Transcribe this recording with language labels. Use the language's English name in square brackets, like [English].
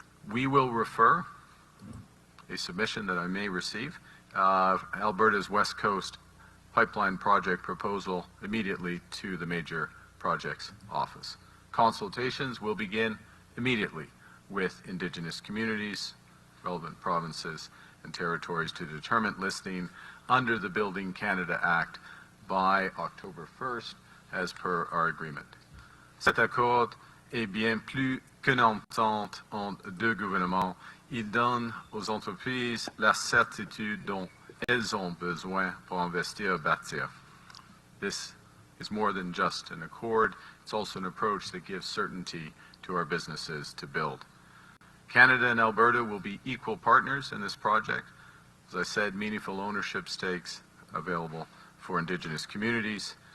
[English] We will refer a submission that I may receive, Alberta's West Coast Pipeline Project proposal immediately to the Major Projects Office. Consultations will begin immediately with Indigenous communities, relevant provinces, and territories to determine listing under the Building Canada Act by October 1st, as per our agreement. [French] Cet accord est bien plus qu'une entente entre 2 gouvernements. Il donne aux entreprises la certitude dont elles ont besoin pour investir et bâtir. [English] This is more than just an accord. It's also an approach that gives certainty to our businesses to build. Canada and Alberta will be equal partners in this project. As I said, meaningful ownership stakes available for Indigenous communities.